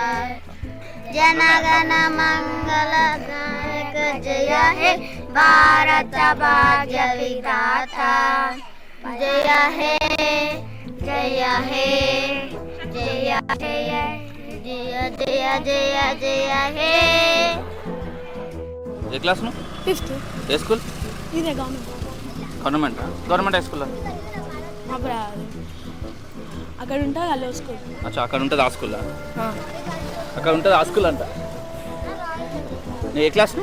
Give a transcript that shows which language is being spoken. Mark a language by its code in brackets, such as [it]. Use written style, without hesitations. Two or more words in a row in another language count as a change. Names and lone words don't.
[bn] জন গণ মঙ্গল নায়ক জয় হে ভারত ভাগ্য বিধাতা। জয় হে জয় হে জয় জয় জয় জয় জয় জয় হে। [te] ఏ క్లాస్ ను? 5th. ఏ స్కూల్? ఇదే గవర్నమెంట్ హై స్కూల్. అక్కడ ఉంటుంది అల్లో స్కూల్. అచ్చా, అక్కడ ఉంటుంది ఆ స్కూల్. అక్కడ ఉంటుంది ఆ స్కూల్ అంట. నీ ఏ క్లాస్?